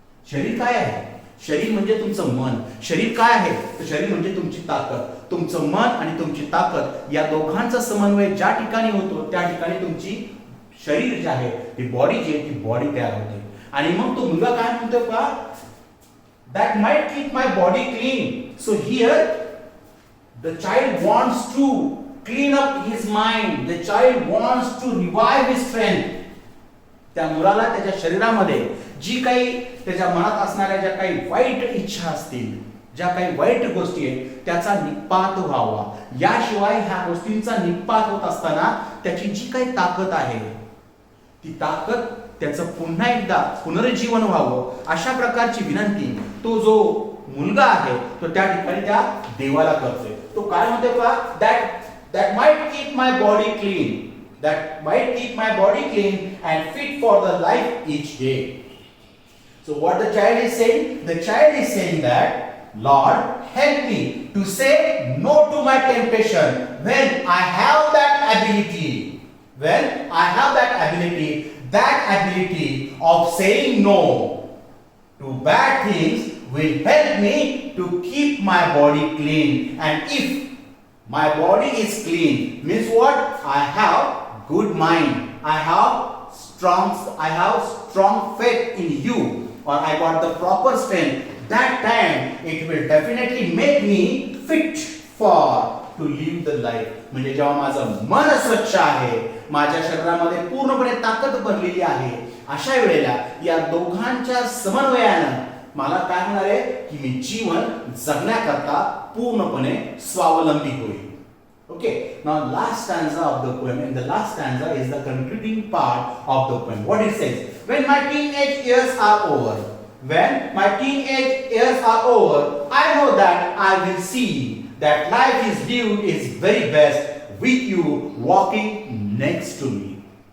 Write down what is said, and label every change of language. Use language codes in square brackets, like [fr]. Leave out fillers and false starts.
[mr] शरीर काय आहे? शरीर म्हणजे तुमचं मन. शरीर काय आहे? तर शरीर म्हणजे तुमची ताकद. तुमचं मन आणि तुमची ताकद या दोघांचा समन्वय ज्या ठिकाणी होतो त्या ठिकाणी तुमची शरीर जे आहे, ती बॉडी जी आहे, ती बॉडी तयार होते. आणि मग तो मुलगा काय म्हणतो का? [en] That might keep my body clean. So here the child wants to clean up his mind. The child wants to revive his strength. [mr] त्या मुलाला त्याच्या शरीरामध्ये जी काही त्याच्या मनात असणाऱ्या ज्या काही वाईट इच्छा असतील, ज्या काही वाईट गोष्टी आहेत, त्याचा निपात व्हावा. याशिवाय ह्या गोष्टींचा निपात होत असताना त्याची जी काही ताकद आहे, ती ताकद त्याचं पुन्हा एकदा पुनरुज्जीवन व्हावं, अशा प्रकारची विनंती तो जो मुलगा आहे तो त्या ठिकाणी त्या देवाला करतोय. तो काय म्हणतोय का? [en] That might keep my body clean. That might keep my body clean and fit for the life each day. So what the child is saying? The child is saying that, Lord, help me to say no to my temptation when I have that ability. When I have that ability of saying no to bad things will help me to keep my body clean. And if my body is clean, means what? I have good mind, I have strong faith in you, or I got the proper strength. That time it will definitely make me fit for to live the life. [mr] म्हणजे जेव्हा माझं मन स्वच्छ आहे, माझ्या शरीरामध्ये पूर्णपणे ताकद भरलेली आहे, अशा वेळेला या दोघांच्या समन्वयानं मला काय होणार आहे की मी जीवन जगण्याकरता पूर्णपणे स्वावलंबी होईल. [en] Okay, now last stanza of the poem, and the last stanza is the concluding part of the poem. What it says: when my teenage years are over, when my teenage years are over, I know that I will see that life is lived is very best with you walking next to me.